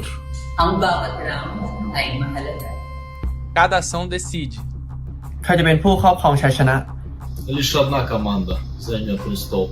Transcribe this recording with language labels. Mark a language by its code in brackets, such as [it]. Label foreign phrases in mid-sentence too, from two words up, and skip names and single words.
[th] underground ในมหาลัย [pt] Cada ação decide. [th] ใครจะเป็นผู้ครอบครองชัยชนะ [ru] Лишь одна команда займет престол.